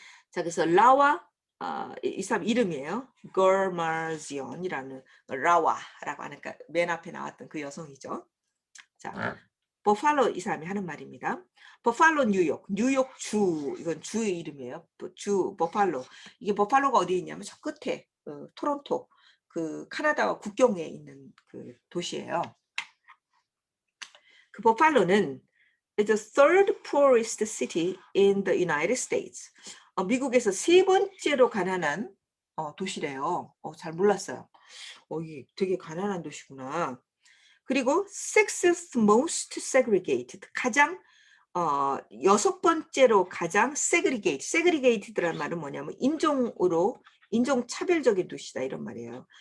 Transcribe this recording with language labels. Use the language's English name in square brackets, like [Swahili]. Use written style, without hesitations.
[Korean] 자, 그래서 라와 이 사람 이름이에요. 걸마지온이라는 라와라고 하는 맨 앞에 나왔던 그 여성이죠. 자, 버팔로 이 사람이 하는 말입니다. 버팔로 뉴욕 주 이건 주의 이름이에요. 주 버팔로 이게 버팔로가 어디에 있냐면 저 끝에 토론토 그 카나다와 국경에 있는 그 도시예요. 그 버팔로는 [English] is the third poorest city in the United States. [Korean] 미국에서 세 번째로 가난한 도시래요. 잘 몰랐어요. 이게 되게 가난한 도시구나. 그리고 [English] sixth most segregated, [Korean] 가장 여섯 번째로 가장 segregated라는 말은 뭐냐면 인종 차별적인 도시다 이런 말이에요.